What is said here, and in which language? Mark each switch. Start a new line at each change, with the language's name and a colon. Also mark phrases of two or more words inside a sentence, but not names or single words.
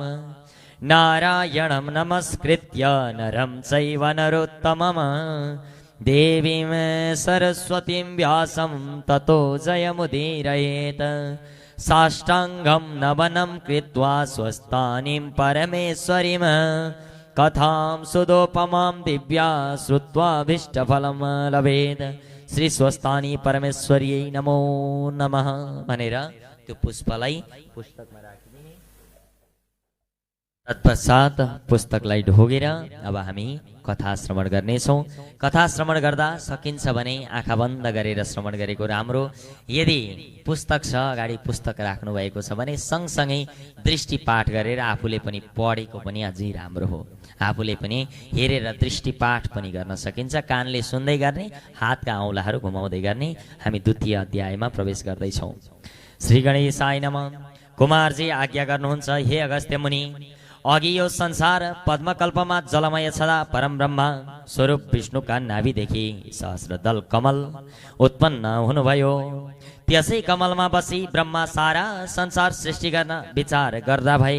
Sanskrit: नारायणं नमस्कृत्य नरं चैव नरोत्तमम् देवीं सरस्वतीं व्यासं ततो जयमुदीरयेत्। साष्टाङ्गं नमनं कृत्वा स्वस्थानीं परमेश्वरीं कथां सुदोपमां दिव्या श्रुत्वाभीष्टफलं लभेत्। श्री स्वस्थानी परमेश्वरी नमो नमः
Nepali: भनेर त्यो पुष्पलाई पुस्तकमा राखिदिने। तत्पश्चात पुस्तकलाई ढोगेर अब हामी कथा श्रवण गर्नेछौँ। कथा श्रवण गर्दा सकिन्छ भने आँखा बन्द गरेर श्रवण गरेको राम्रो। यदि पुस्तक छ अगाडि पुस्तक राख्नु भएको छ भने सँगसँगै दृष्टिपाठ गरेर आफूले पनि पढेको पनि अझै राम्रो हो। आफूले पनि हेरेर दृष्टिपाठ पनि गर्न सकिन्छ। कानले सुन्दै गर्ने, हातका औँलाहरू घुमाउँदै गर्ने। हामी द्वितीय अध्यायमा प्रवेश गर्दैछौँ।
Sanskrit: श्री गणेशाय नमः।
Nepali: कुमारजी आज्ञा गर्नुहुन्छ, हे अगस्त्य मुनि, अघि यो संसार पद्मकल्पमा जलमय छदा परम ब्रह्म स्वरूप विष्णुका नाभिदेखि सहस्रदल कमल उत्पन्न हुनुभयो। त्यसै कमलमा बसी ब्रह्मा सारा संसार सृष्टि गर्न विचार गर्दा भए।